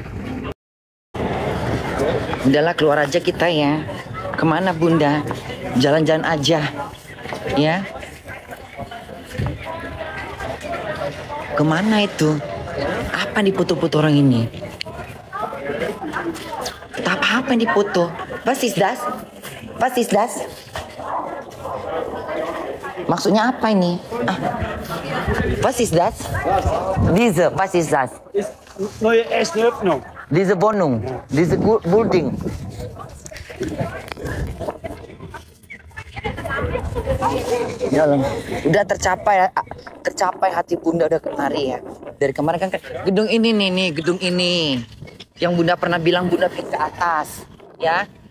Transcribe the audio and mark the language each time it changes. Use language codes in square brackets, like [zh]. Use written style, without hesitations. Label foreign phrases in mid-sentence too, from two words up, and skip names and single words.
[id] Udahlah keluar aja kita ya. Kemana Bunda? Jalan-jalan aja. Ya. Kemana itu? Apa dipoto-foto orang ini? Apa yang dipoto? [de] Was ist das? Was ist das? [id] Maksudnya apa ini? [de] Was ist das? Diese, was ist das? Neue erste Öffnung. Diese Wohnung, diese Building. [id] Ya Allah, udah tercapai hati Bunda udah kemari ya. Dari kemarin kan gedung ini nih, gedung ini yang Bunda pernah bilang Bunda pengen ke atas, ya.